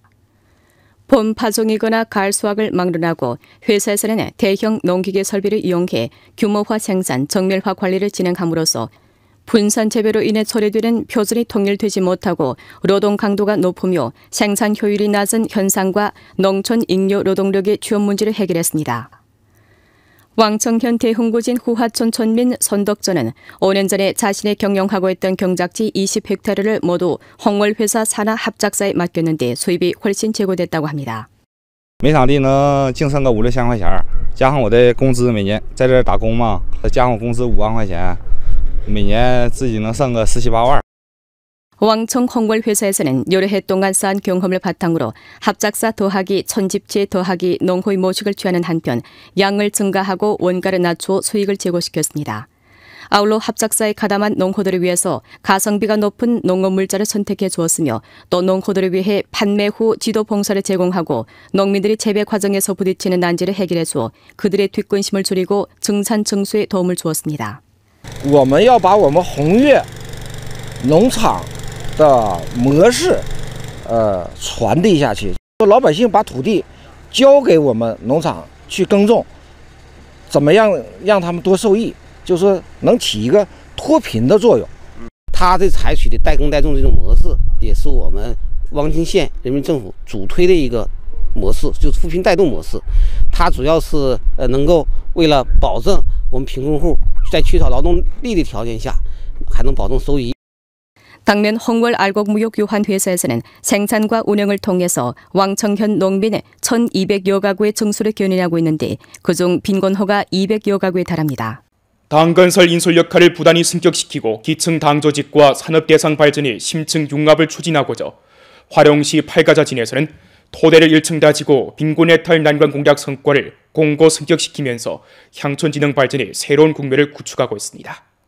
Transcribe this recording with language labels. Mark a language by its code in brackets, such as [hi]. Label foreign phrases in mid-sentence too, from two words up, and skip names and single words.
[ko] 봄 파종이거나 가을 수확을 막론하고 회사에서는 대형 농기계 설비를 이용해 규모화 생산, 정밀화 관리를 진행함으로써 분산 재배로 인해 처리되는 표준이 통일되지 못하고 노동 강도가 높으며 생산 효율이 낮은 현상과 농촌 잉여 노동력의 취업 문제를 해결했습니다. 왕청현 대흥구진 후하촌 촌민 손덕전은 5년 전에 자신이 경영하고 있던 경작지 20헥타르를 모두 헝월회사 산하 합작사에 맡겼는데 수입이 훨씬 제고됐다고 합니다. [zh] 每场地能净剩个5、6千块钱，加上我的工资，每年在这打工嘛，加上我工资5万块钱，每年自己能剩个17、18万。 [ko] 왕청 헝월 회사에서는 여러 해 동안 쌓은 경험을 바탕으로 합작사 더하기 천집체 더하기 농호의 모식을 취하는 한편 양을 증가하고 원가를 낮추어 수익을 제고시켰습니다. 아울러 합작사의 가담한 농호들을 위해서 가성비가 높은 농업 물자를 선택해 주었으며 또 농호들을 위해 판매 후 지도 봉사를 제공하고 농민들이 재배 과정에서 부딪히는 난제를 해결해 주어 그들의 뒷근심을 줄이고 증산 증수에 도움을 주었습니다. [zh] 我们要把我们宏越农场 的模式，传递下去。老百姓把土地交给我们农场去耕种，怎么样让他们多受益？就是说能起一个脱贫的作用。他这采取的代耕代种这种模式，也是我们汪精县人民政府主推的一个模式，就是扶贫带动模式。它主要是能够为了保证我们贫困户在缺少劳动力的条件下，还能保证收益。 [ko] 당면 헝월 알곡무역 유한회사에서는 생산과 운영을 통해서 왕청현 농민 1,200여 가구의 증수를 견인하고 있는데 그중 빈곤호가 200여 가구에 달합니다. 당건설 인솔 역할을 부단히 승격시키고 기층 당조직과 산업 대상 발전의 심층 융합을 추진하고자 화룡시 팔가자진에서는 토대를 1층 다지고 빈곤해탈 난관 공략 성과를 공고 승격시키면서 향촌진흥 발전의 새로운 국면을 구축하고 있습니다.